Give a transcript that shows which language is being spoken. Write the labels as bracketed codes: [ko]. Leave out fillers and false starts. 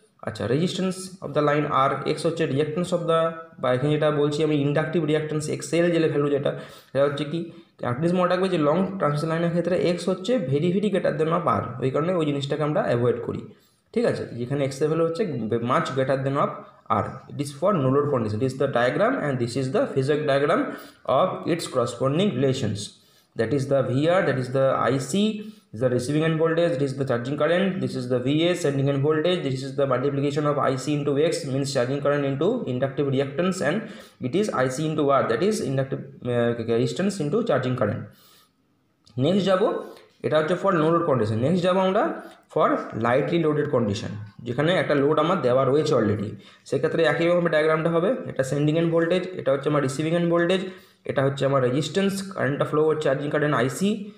[bn] আচ্ছা, resistance of the line আর, x হচ্ছে reactance of the, বা এখানে যেটা বলছি আমি ইন্ডাকটিভ রিঅ্যাকটেন্স এক্সএল যে ভ্যালু যেটা, সেটা হচ্ছে কি অ্যাটলিস্ট মনে রাখবে যে লং ট্রান্সমিশন লাইনের ক্ষেত্রে এক্স হচ্ছে [en] very greater than of R, [bn] ওই কারণে ওই জিনিসটাকে আমরা অ্যাভয়েড করি। ঠিক আছে, যেখানে এক্স ভ্যালু হচ্ছে [en] Much greater than of R. It is for no load condition. It is the diagram and this is the phasor diagram of its corresponding relations. That is the VR, that is the IC, is the receiving end voltage, this is the charging current, this is the VS sending end voltage, this is the multiplication of IC into X means charging current into inductive reactance, and it is IC into R, that is inductive resistance into charging current. [bn] Next যাব, এটা হচ্ছে [en] For no load condition. [bn] Next যাবো আমরা [en] for lightly loaded condition, [bn] যেখানে একটা load আমার দেওয়া রয়েছে অলরেডি। সেক্ষেত্রে একইভাবে ডায়াগ্রামটা হবে, এটা সেন্ডিং এন্ড ভোল্টেজ, এটা হচ্ছে আমার রিসিভিং এন্ড ভোল্টেজ, এটা হচ্ছে আমার রেজিস্ট্যান্স, কারেন্টটা ফ্লো হচ্ছে চার্জিং কারেন্ট আইসি।